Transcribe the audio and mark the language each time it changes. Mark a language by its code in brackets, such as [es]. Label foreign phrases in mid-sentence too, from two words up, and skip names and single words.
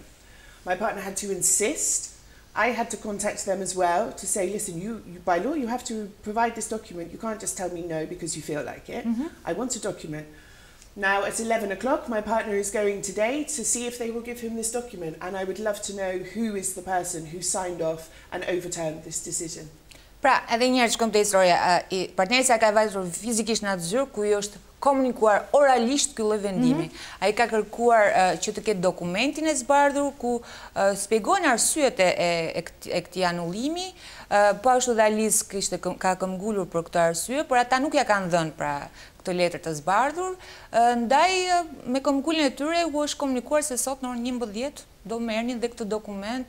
[en] My partner had to insist. I had to contact them as well to say, listen, you by law, you have to provide this document. You can't just tell me no because you feel like it. I want a document. Now, at 11 o'clock, my partner is going today to see if they will give him this document. And I would love to know who is the person who signed off and overturned this decision. [sq] Pra, edhe njerë që kom të historia, partneri sa ka vajtur fizikisht në atë zyrë, ku I është komunikuar oralisht ky lloj vendimi. Ai ka kërkuar që të ketë dokumentin e zbardhur ku shpjegojnë arsyet e këtij anullimi, po ashtu dhe Alice ka këmbgulur për këtë arsye, por ata nuk ja kanë dhënë pra këtë letër të zbardhur, ndaj me këmbguljen e tyre u është komunikuar se sot në orën 11 do merrnin dhe këtë dokument